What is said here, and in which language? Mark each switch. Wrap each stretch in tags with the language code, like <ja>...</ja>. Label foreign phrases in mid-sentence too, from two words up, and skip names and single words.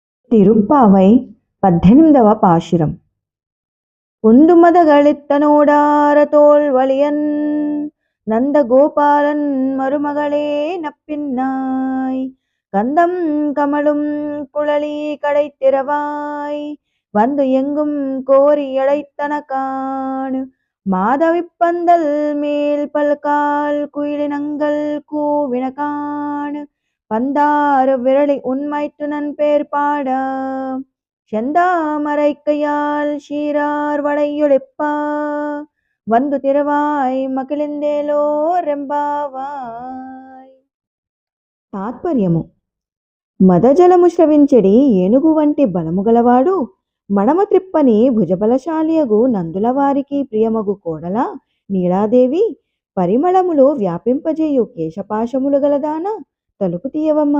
<te>తిరుప్పావై 18వ పాశురం.</te> <ta>உந்துமதகளித்தனோடாரதோள் வலியன் நந்தகோபாலன் மருமகளே நப்பின்னாய் கந்தம் கமழும் குழலி கடைத்திரவாய் வந்து எங்கும் கோரி அழைத்தனகான் மாதவிப்பந்தல் மேல் பல்கால் குயிலினங்கள் கூவினகான் பந்தாறு விரலி உண்மைத்து நன் பேர் பாட செந்தாமரைக்கையால் சீரார் வளையொளிப்பா வந்து திறவாய் மகிழ்ந்தேலோர் எம்பாவாய்.</ta> <te>తాత్పర్యము: మదజలము స్రవించెడి ఏనుగు వంటి బలము గలవాడు, మడమ త్రిప్పని భుజబలశాలియగు నందుల వారికి ప్రియమగు కోడల నీలాదేవి, పరిమళములు వ్యాపింపజేయు కేశపాశములు గలదాన తలుపు తీయవమ్మా.</te>